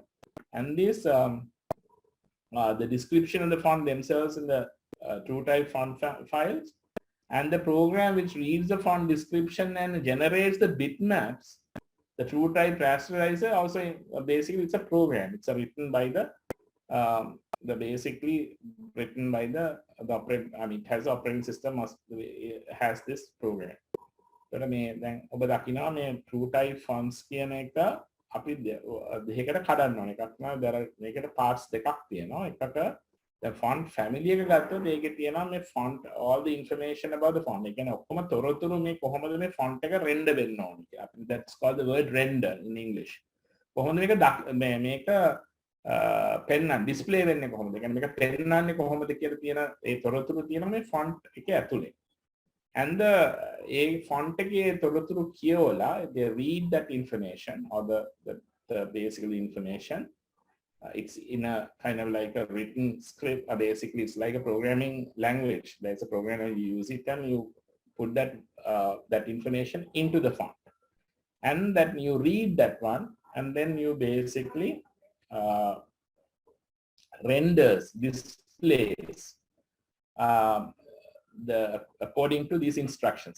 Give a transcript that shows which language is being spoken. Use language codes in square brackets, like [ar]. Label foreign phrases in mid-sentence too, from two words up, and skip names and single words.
[en] And this the description of the font themselves in the true type font files, and the program which reads the font description and generates the bitmaps. The true type rasterizer also basically it's a program. It's written by basically written by the operating. I mean, it has operating system has this program. [si] So මේ දැන් ඔබ දකිනවා මේ [en] true type fonts [si] කියන එක අපි දෙකකට කඩන්න ඕනේ. එකක් තමයි මේකට parts දෙකක් තියෙනවා. එකක [en] the font family [si] එක ගත්තොත් ඒකේ තියෙනවා මේ font [en] all the information about the font. [si] ඒ කියන්නේ ඔක්කොම තොරතුරු මේ කොහොමද මේ font එක render වෙන්න ඕනේ. [en] That's called the word render in English. [si] කොහොමද මේක පෙන්වන්න display වෙන්නේ කොහොමද? ඒ කියන්නේ මේක පෙන්වන්නේ කොහොමද කියලා තියෙන ඒ තොරතුරු තියෙනවා මේ font එකේ ඇතුලේ. [en] And the font [si] එකේ තොරතුරු කියවලා [en] they read that information or the basically information. It's in a kind of like a written script. Basically, it's like a programming language. There's a program and you use it and you put that that information into the font, and then you read that one, and then you basically renders, displays according to these instructions.